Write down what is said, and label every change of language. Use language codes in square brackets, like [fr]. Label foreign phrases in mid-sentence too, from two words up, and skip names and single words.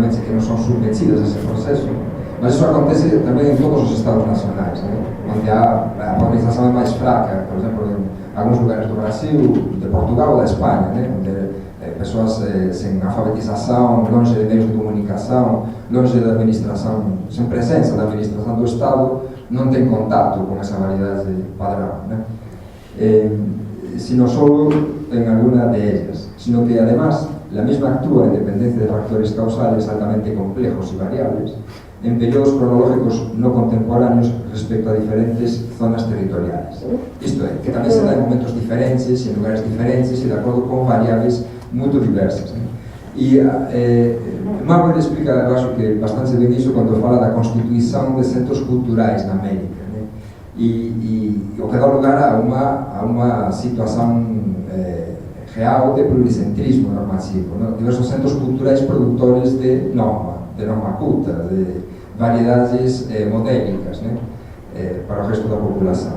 [gl] que non son submetidas a ese proceso, mas iso acontece tamén en todos os estados nacionais, onde a padronización é máis fraca, por exemplo, en algúns lugares do Brasil, de Portugal ou da España, onde persoas sen alfabetización, longe de meios de comunicación, longe da administración, sen presenza da administración do Estado, non ten contacto con esa variedade padrón, [es] sino solo en alguna de ellas, sino que además la misma actúa en dependencia de factores causales altamente complejos y variables en periodos cronológicos no contemporáneos respecto a diferentes zonas territoriales. [gl] Isto é, que tamén se dá en momentos diferentes, en lugares diferentes e de acordo con variables moito diversas. E Margaret explica, eu acho que bastante ben iso cando fala da constituición de centros culturais na América, e o que dá lugar a unha situación real de pluricentrismo normativo, diversos centros culturais produtores de norma culta, de variedades modélicas para o resto da populación.